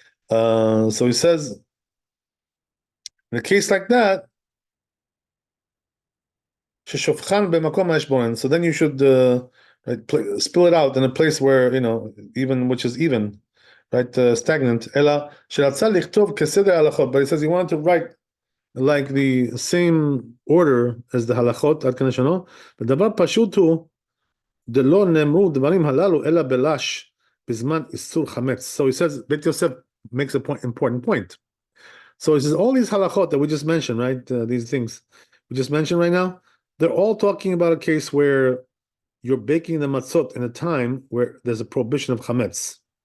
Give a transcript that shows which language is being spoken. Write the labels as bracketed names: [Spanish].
[English] So he says, in a case like that, so then you should spill it out in a place where, which is even, right, stagnant. But he says he wanted to write like the same order as the halachot, [Hebrew] עד כאן לשונו, ודבר פשוט הוא, דלא נאמרו דברים הללו, אלא בלש, בזמן איסור חמץ. [English] So he says, Bet Yosef makes a important point. So he says, all these halachot that we just mentioned, right, these things we just mentioned right now, they're all talking about a case where you're baking the matzot in a time where there's a prohibition of chametz.